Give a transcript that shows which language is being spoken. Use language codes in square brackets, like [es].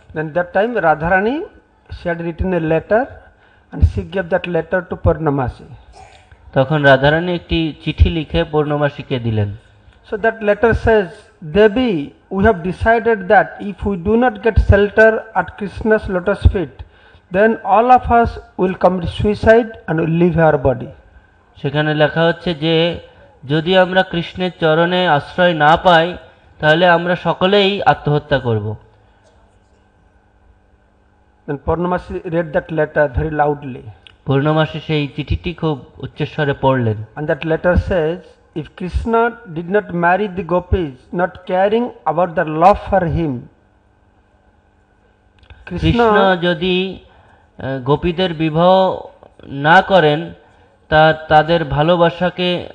[en] Then that time Radharani, she had written a letter and she gave that letter to Purnamasi. [bn] তখন রাধারানী একটি চিঠি লিখে পূর্ণমাসীকে দিলেন। [en] So that letter says, Devi, we have decided that if we do not get shelter at Krishna's lotus feet, then all of us will commit suicide and will leave our body. [bn] সেখানে লেখা হচ্ছে যে যদি আমরা কৃষ্ণের চরণে আশ্রয় না পাই, তাহলে আমরা সকলেই আত্মহত্যা করব। [en] Then Purnamasi read that letter very loudly. [bn] পূর্ণমাসী সেই চিঠিটি খুব উচ্চস্বরে পড়লেন। [en] And that letter says, if Krishna did not marry the gopis, not caring about their love for him, [bn] Krishna যদি গোপীদের বিবাহ না করেন, তাদের ভালোবাসাকে